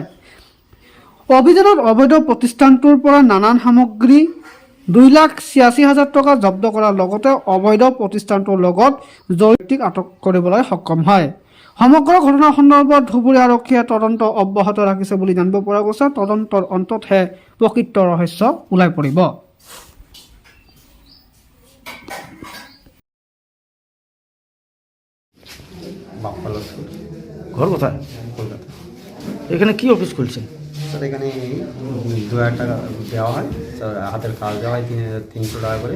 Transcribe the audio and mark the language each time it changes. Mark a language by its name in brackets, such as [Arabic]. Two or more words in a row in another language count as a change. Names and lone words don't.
[Assamese] অভিযানত অবৈধ প্ৰতিষ্ঠানটোৰ পৰা নানান সামগ্ৰী ২,৮৬,০০০ টকা জব্দ কৰাৰ লগতে অবৈধ প্ৰতিষ্ঠানটোৰ লগত জড়িতক আটক কৰিবলৈ সক্ষম হয়। সমগ্ৰ ঘটনা সন্দৰ্ভত ধুবুৰী আৰক্ষীয়ে তদন্ত অব্যাহত ৰাখিছে বুলি জানিব পৰা গৈছে। তদন্তৰ অন্ততহে প্ৰকৃত ৰহস্য ওলাই পৰিব। [Bangla] ঘর কোথায়? কলকাতা। এখানে কি অফিস খুলছেন? স্যার এখানে ২,০০০ টাকা দেওয়া হয়, স্যার হাতের কাজ দেওয়া হয় ৩০০ টাকা করে।